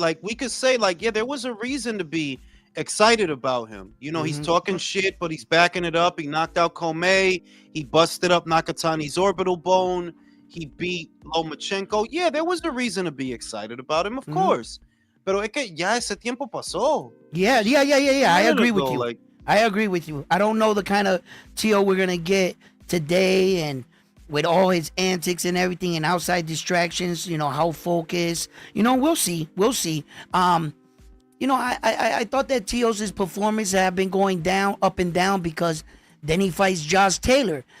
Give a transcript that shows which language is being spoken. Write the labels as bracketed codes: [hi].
[en] Like we could say, like, yeah, there was a reason to be excited about him. You know, he's talking shit, but he's backing it up. He knocked out Komei. He busted up Nakatani's orbital bone. He beat Lomachenko. Yeah, there was a reason to be excited about him, of course. [es] Pero es que ya ese tiempo pasó. [en] Yeah. I agree with you. I agree with you. I don't know the kind of Tio we're gonna get today, and with all his antics and everything and outside distractions, you know, how focused. You know, we'll see. You know, I thought that Tio's performance had been going down, up and down, because then he fights Josh Taylor.